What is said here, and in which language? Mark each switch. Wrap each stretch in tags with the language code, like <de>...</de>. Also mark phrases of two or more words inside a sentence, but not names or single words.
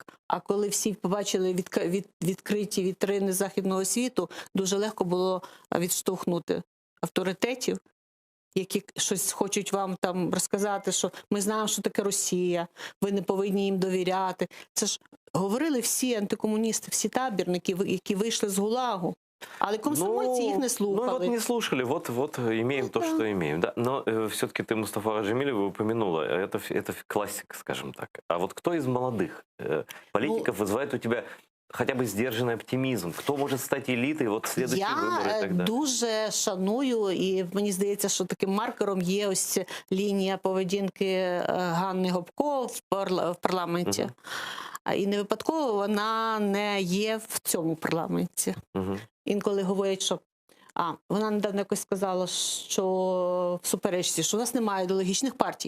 <uk>А коли всі побачили відкриті вітрини західного світу, дуже легко було відштовхнути авторитетів, які щось хочуть вам там розказати, що ми знаємо, що таке Росія, ви не повинні їм довіряти. Це ж говорили всі антикомуністи, всі табірники, які вийшли з ГУЛАГу.</uk> <ru>Але комсомольцы их не слушали. Ну вот не слушали, вот имеем то, что имеем. Да? Но все-таки ты Мустафа Джемилева упомянула, это классика, скажем так. А вот кто из молодых политиков вызывает у тебя хотя бы сдержанный оптимизм? Кто может стать элитой вот в следующие выборы и</ru> <uk>Я</uk> <ru>так далее?</ru> <uk>дуже шаную, і мені здається, що таким маркером є ось лінія поведінки Ганни Гопко в парламенті. І не випадково вона не є в цьому парламенті. Інколи говорять, що вона недавно якось сказала, що в суперечці, що у нас немає ідеологічних партій.</uk>